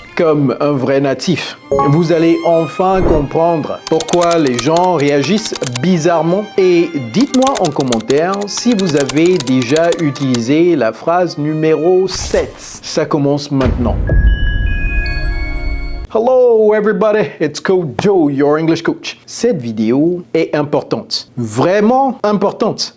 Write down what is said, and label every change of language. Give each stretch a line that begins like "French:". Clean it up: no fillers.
French: Comme un vrai natif. Vous allez enfin comprendre pourquoi les gens réagissent bizarrement et dites-moi en commentaire si vous avez déjà utilisé la phrase numéro 7. Ça commence maintenant.
English: Hello everybody, it's Coach Joe, your English coach.
French: Cette vidéo est importante, vraiment importante.